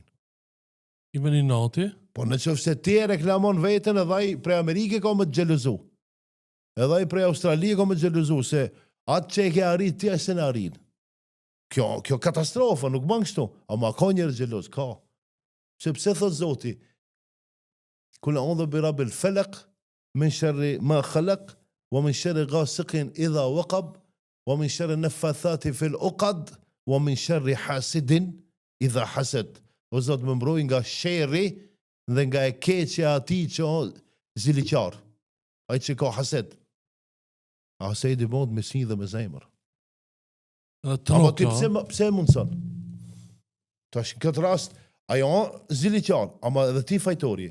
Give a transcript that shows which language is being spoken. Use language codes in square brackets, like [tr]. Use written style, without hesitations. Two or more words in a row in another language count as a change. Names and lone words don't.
[sq] I veni nati? Po në qoftë se ti e reklamon veten, edhe ai prej Amerike ka me të xhelozu. Edhe ai prej Australie ka me të xhelozu, se atë që e ke arrit ti as e në arrin. Kjo katastrofa, nuk bën kështu, ama ka njerëz xheloz, ka. Sepse thot Zoti, [ar] قل أعوذ برب الفلق من شر ما خلق ومن شر غاسق إذا وقب ومن شر النفاثات في العقد ومن شر حاسد إذا حسد. [sq] O Zot më mbroj nga sherri dhe nga e keqja e atij që ziliqar. Ai që ka hased. Hasedi mund me si dhe me zemër. Ama ti pse mundson? Tash në këtë rast ajo ziliqar, ama edhe ti fajtori.